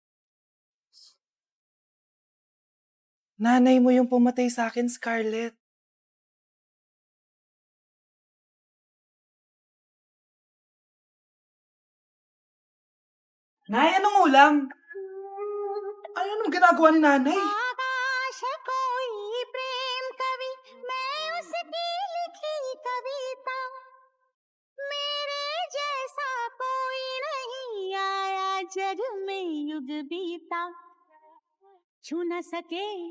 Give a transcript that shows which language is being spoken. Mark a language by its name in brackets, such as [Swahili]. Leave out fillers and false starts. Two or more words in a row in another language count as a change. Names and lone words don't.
[Filipino] Nanay mo yung pumatay sa akin, Scarlett. Nay, anong ulam? Ano naman ginagawa ni nanay? [Hindi] आकाश कोई प्रेम कवि मैं उसकी लिखी कविता मेरे जैसा कोई नहीं आया जग में युग बीता छू न सके